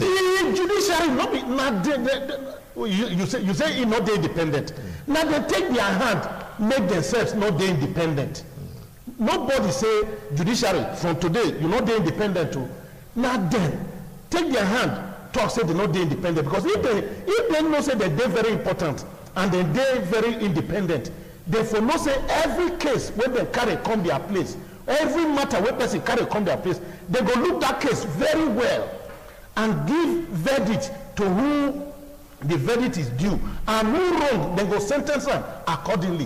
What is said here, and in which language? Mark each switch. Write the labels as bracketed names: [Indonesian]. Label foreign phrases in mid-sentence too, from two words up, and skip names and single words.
[Nigerian Pidgin] The judiciary no be you say he not dey independent. Now they take their hand make themselves not dey independent. Nobody say judiciary from today you not dey independent too. Now then take their hand talk say they not dey independent because if they know say that they're very important and then they're very independent, they for no say every case when they carry come their place, every matter when person carry come their place, they go look that case very well and give verdict to who the verdict is due, and who wrong, they go sentence them accordingly.